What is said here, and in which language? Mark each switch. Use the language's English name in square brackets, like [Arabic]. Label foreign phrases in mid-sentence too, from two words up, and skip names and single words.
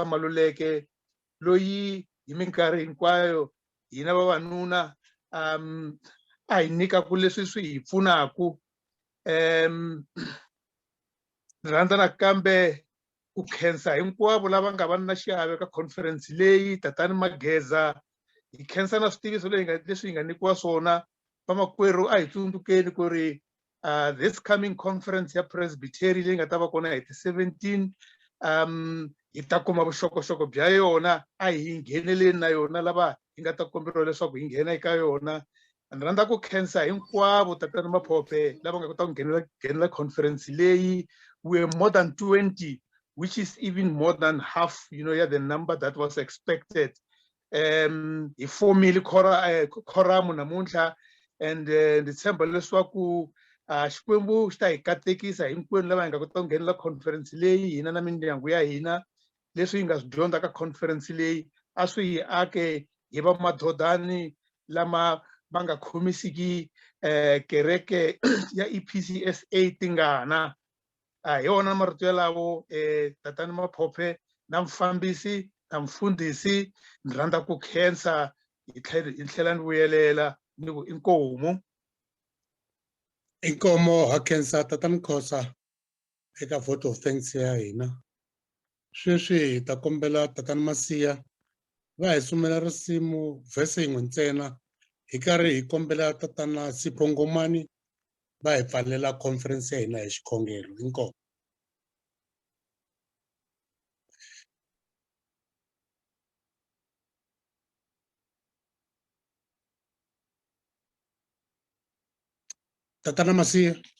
[Tsonga] Maluleke loyi hi minkarhi hinkwayo hina vavanuna a hi nyikaku leswi swi hi pfunaku. Ni rhandza nakambe ku khensa hinkwavo lava nga va na xiave ka conference leyi. Tatani Mageza, hi khensa na switiviso leswi hi nga nyikiwa swona. Vamakwerhu a hi tsundzukeni ku ri [English] this coming conference [Tsonga] ya Presbytery leyi nga ta va kona hi ti 17 hi ta kuma vuxokoxoko bya yona. A hi ngheneleni na yona lava hi nga ta komberiwa leswaku hi nghena eka yona. Ni rhandza ku khensa hinkwavo tatani Maphophe lava nga kota ku nghenela conference leyi. [English] We are more than 20, which is even more than half, yeah, the number that was expected. [Tsonga] Hi fomile quorum namuntlha, and ni tshemba leswaku Xikwembu xi ta hi katekisa hinkwenu lava hi nga kota ku nghenela conference leyi hina na mindyangu ya hina. Leswi hi nga swi dyondza ka conference leyi a swi hi ake hi va Madodani lama va nga khomisiki kereke ya EPCSA Tingana. Hi yona marito yalawo tatani Maphophe na mfambisi na mfundhisi, ni rhandza ku khensa hi tlhela ni vuyelela ni ku inkomu. Inkomo ha khensa tatani Khosa eka [English] vote of thanks [Tsonga] ya hina. Sweswi hi ta kombela tatani Masiya va hi sumela risimu vhese yin'we ntsena hi karhi hi kombela tatana Sipho Ngomani va hi pfalela conference ya hina hi xikhongelo. Inkomo. Tatana Masiya.